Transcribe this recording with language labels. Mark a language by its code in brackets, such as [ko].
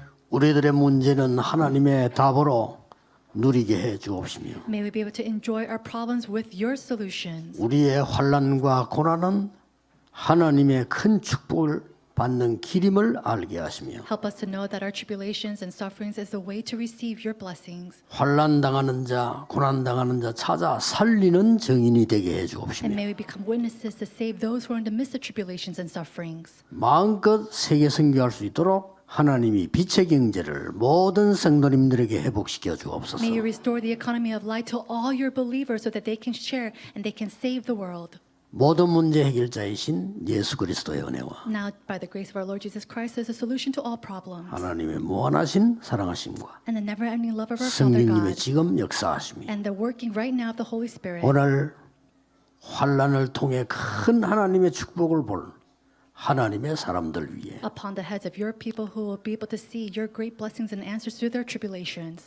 [ko] 우리들의 문제는 하나님의 답으로 누리게 해 주옵시며 [en] May we be able to enjoy our problems with your solutions. [ko] 우리의 환난과 고난은 하나님의 큰 축복을 받는 길임을 알게 하시며 [en] Help us to know that our tribulations and sufferings is the way to receive your blessings. [ko] 환난 당하는 자, 고난 당하는 자 찾아 살리는 증인이 되게 해 [en] And [ko] 주옵시며 [en] may we become witnesses to save those who are in the midst of tribulations and sufferings. [ko] 마음껏 세계 선교할 수 있도록 하나님이 빛의 경제를 모든 성도님들에게 회복시켜 주옵소서. [en] May you restore the economy of light to all your believers so that they can share and they can save the world. [ko] 모든 문제 해결자이신 예수 그리스도의 은혜와 [en] Now, by the grace of our Lord Jesus Christ, is a solution to all problems. [ko] 하나님의 무한하신 사랑하심과 [en] And the never-ending love of our Father [ko] 성령님의 [en] God. [ko] 지금 역사하심이 [en] And the working right now of the Holy Spirit. [ko] 오늘 환란을 통해 큰 하나님의 축복을 볼 하나님의 사람들 위해 [en] Upon the heads of your people who will be able to see your great blessings and answers through their tribulations.